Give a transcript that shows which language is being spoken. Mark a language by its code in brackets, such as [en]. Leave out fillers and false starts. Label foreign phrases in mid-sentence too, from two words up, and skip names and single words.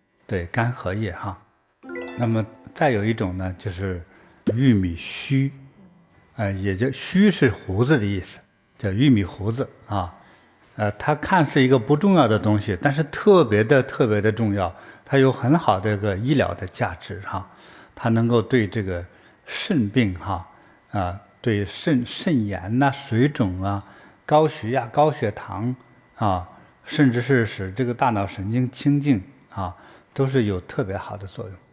[zh] 对，干荷葉哈。那麼再有一種呢，就是玉米鬚，也叫鬚是鬍子的意思，叫玉米鬍子啊。它看似一個不重要的東西，但是特別的重要，它有很好的一個醫療的價值哈。它能夠對這個腎病哈，對腎炎吶、水腫啊、高血壓、高血糖啊，甚至是使這個大腦神經清靜啊，都是有特別好的作用。